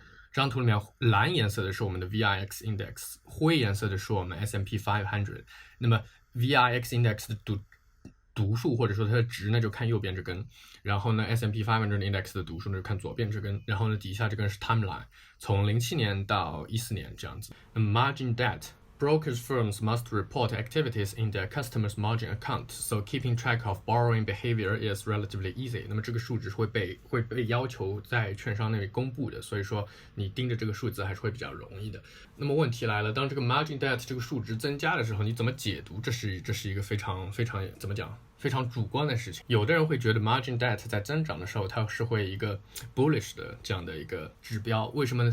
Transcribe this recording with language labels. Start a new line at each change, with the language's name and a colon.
Chinese: 这张图里面蓝颜色的是我们的 VIX index， 灰颜色的是我们 S&P 500。那么 VIX index 的读数或者说它的值呢就看右边这根，然后呢 S&P 500 index 的读数呢就看左边这根，然后呢底下这根是 timeline， 从07年到14年这样子。那么
English: margin debt。Brokers firms must report activities in their customers' margin account, so keeping track of borrowing behavior is relatively easy.
Chinese: 那么这个数值会被要求在券商那里公布的，所以说你盯着这个数字还是会比较容易的。那么问题来了，当这个 margin debt 这个数值增加的时候，你怎么解读？这是一个非常怎么讲？非常主观的事情。有的人会觉得 margin debt 在增长的时候，它是会一个 bullish 的这样的一个指标。为什么呢？